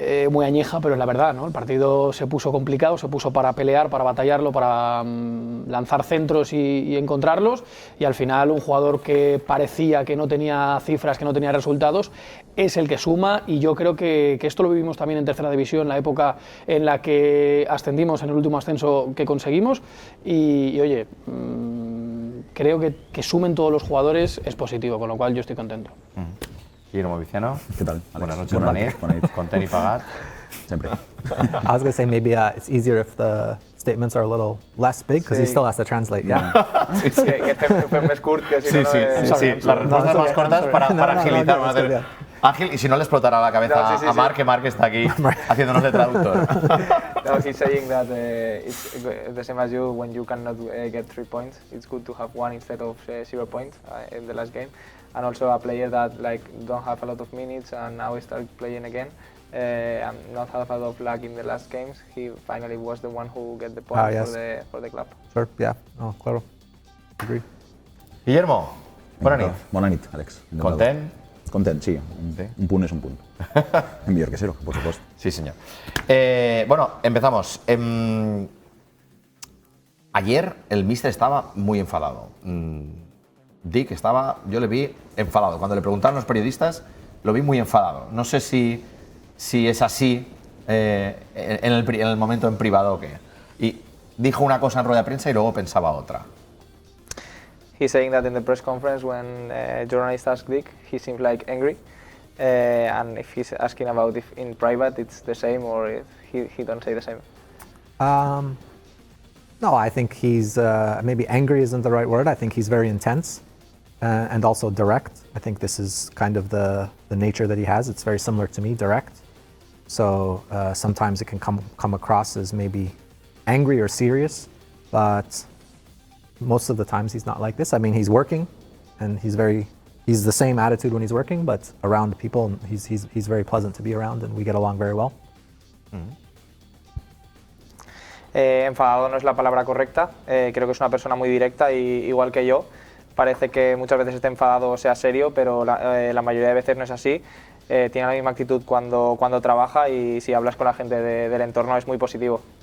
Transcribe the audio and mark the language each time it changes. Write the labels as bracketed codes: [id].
[es] muy añeja, pero es la verdad, ¿no? El partido se puso complicado, se puso para pelear, para batallarlo, para lanzar centros y encontrarlos, y al final un jugador que parecía que no tenía cifras, que no tenía resultados, es el que suma, y yo creo que esto lo vivimos también en tercera división, la época en la que ascendimos, en el último ascenso que conseguimos, y oye, creo que sumen todos los jugadores es positivo, con lo cual yo estoy contento. Guillermo Viciano. ¿Qué tal, Alex? Buenas noches, [ca] Manit. Content y pagat. [es] Siempre. [en] I was going to say maybe it's easier if the statements are a little less big because he still has to translate. Yeah. [ca] Que fem més curt, que si no... [es] Sí, las respuestas más cortas para agilizar. [en] no, it's good, yeah. [es] Ágil, y si no le explotará la cabeza a Marc, que Marc está aquí haciéndonos de traductor. [en] No, he's saying that it's the same as you, when you cannot get 3 points, it's good to have 1 instead of 0 points in the last game. And also a player that like don't have a lot of minutes and now start playing again and not have a lot of luck in the last games. He finally was the one who get the point yes. for the club. Sure, yeah. [es] Oh, claro. [en] Agree. [ca] Guillermo, bona nit. Bona nit, Àlex. Content? Content, sí. Un punt és un punt. Es millor [es] que cero, por supuesto. Sí, señor. Bueno, empezamos. Ayer el míster estaba muy enfadado. Dick yo le vi enfadado. Cuando le preguntaron los periodistas, lo vi muy enfadado. No sé si es así en el momento en privado o qué. Y dijo una cosa en rueda de prensa y luego pensaba otra. [en] He's saying that in the press conference when journalists ask Dick, he seems like angry. And if he's asking about if in private it's the same or if he don't say the same. No, I think he's, maybe angry isn't the right word. I think he's very intense and also direct. I think this is kind of the nature that he has. It's very similar to me, direct. So sometimes it can come across as maybe angry or serious, but most of the times he's not like this. I mean, he's working and he's the same attitude when he's working, but around people, he's very pleasant to be around and we get along very well. Mm-hmm. [es] Enfadado no es la palabra correcta, creo que es una persona muy directa y igual que yo, parece que muchas veces esté enfadado o sea serio, pero la mayoría de veces no es así, tiene la misma actitud cuando trabaja y si hablas con la gente del entorno es muy positivo.